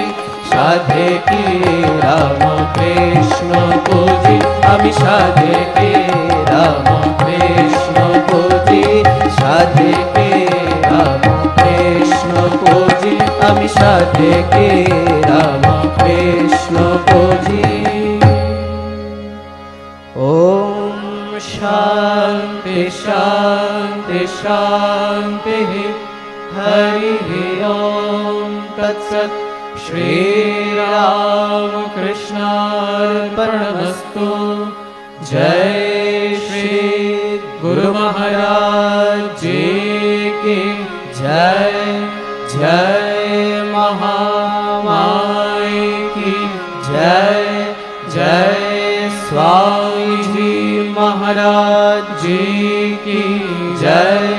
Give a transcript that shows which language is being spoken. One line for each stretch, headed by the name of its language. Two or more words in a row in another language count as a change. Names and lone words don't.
Bangla: সাধে কি রামকৃষ্ণ পুজি, আমি সাধে কি রামকৃষ্ণ পুজি। সাধে কি রামকৃষ্ণ পুজি, আমি সাধে কি রামকৃষ্ণ পুজি।
Sanskrit: ওম शान्ति शान्ति शान्तिः। हरिः ॐ तत्सत्। श्रीरामकृष्णार्पणमस्तु।
Hindi: जय श्री गुरु महाराज जी की जय। जय महामाई की जय। जय स्वामी जी महाराज जी की जय।